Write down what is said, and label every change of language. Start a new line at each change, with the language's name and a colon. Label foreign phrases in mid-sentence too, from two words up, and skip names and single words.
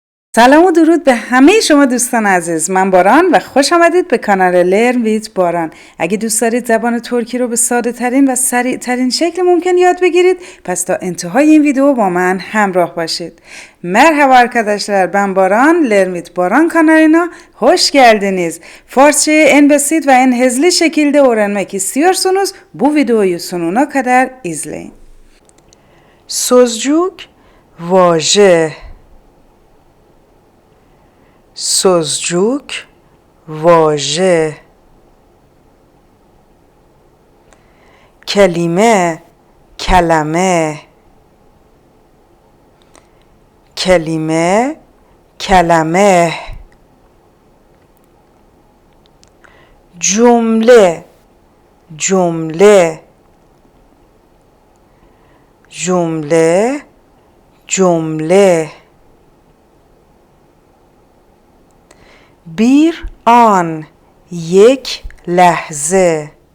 Persian: سلام و درود به همه شما دوستان عزیز. من باران و خوش آمدید به کانال لرن ویت باران. اگه دوست دارید زبان ترکی رو به ساده ترین و سریع ترین شکل ممکن یاد بگیرید، پس تا انتهای این ویدیو با من همراه باشید.
Turkish: Merhaba arkadaşlar, ben Baran, LearnWithBaran kanalına hoş geldiniz. Farsçayı en basit ve en hızlı şekilde öğrenmek istiyorsanız bu videoyu sonuna kadar izleyin. Sözcük,
Persian: واژه. سوزجوک واژه کلمه کلمه کلمه کلمه جمله جمله جمله جمله
Turkish: bir an
Persian: یک لحظه